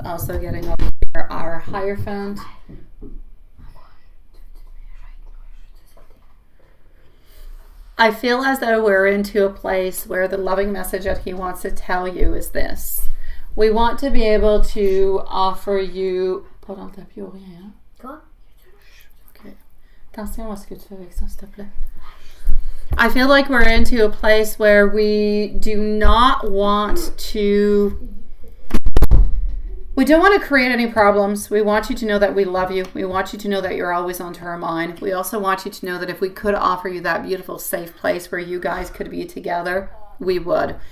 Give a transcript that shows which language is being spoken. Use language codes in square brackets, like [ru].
[en] Also getting over here our Hierophant. I feel as though we're into a place where the loving message that he wants to tell you is this. We want to be able to offer you... [fr] Pas dans le tapis ou rien. Quoi? Ok. Attention à ce que tu fais avec ça, s'il te plaît. [en] I feel like we're into a place where we don't want to create any problems. We want you to know that we love you. We want you to know that you're always onto our mind. We also want you to know that if we could offer you that beautiful safe place where you guys could be together, we would.